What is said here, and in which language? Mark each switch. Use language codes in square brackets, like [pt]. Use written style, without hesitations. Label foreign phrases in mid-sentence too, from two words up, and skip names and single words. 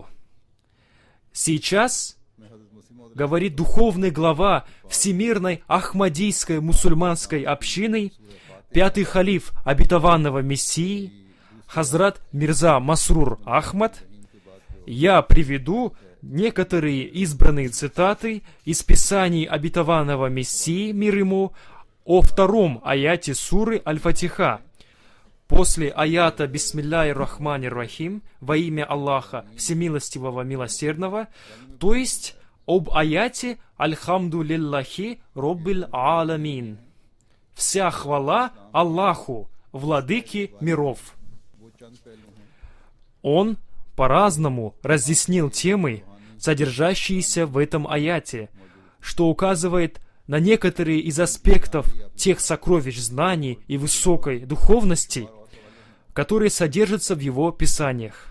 [ru] Сейчас, говорит духовный глава Всемирной Ахмадийской мусульманской общины, пятый халиф обетованного Мессии, Хазрат Мирза Масрур Ахмад, я приведу некоторые избранные цитаты из писаний обетованного Мессии, мир ему, о втором аяте суры Аль-Фатиха. После аята [ar] «بسم الله الرحمن الرحيم» [ru] во имя Аллаха Всемилостивого Милосердного, то есть об аяте [ar] «الحمد لله رب العالمين». [ru] Вся хвала Аллаху, владыке миров. Он по-разному разъяснил темы, содержащиеся в этом аяте, что указывает на некоторые из аспектов тех сокровищ знаний и высокой духовности, которые содержатся в его писаниях.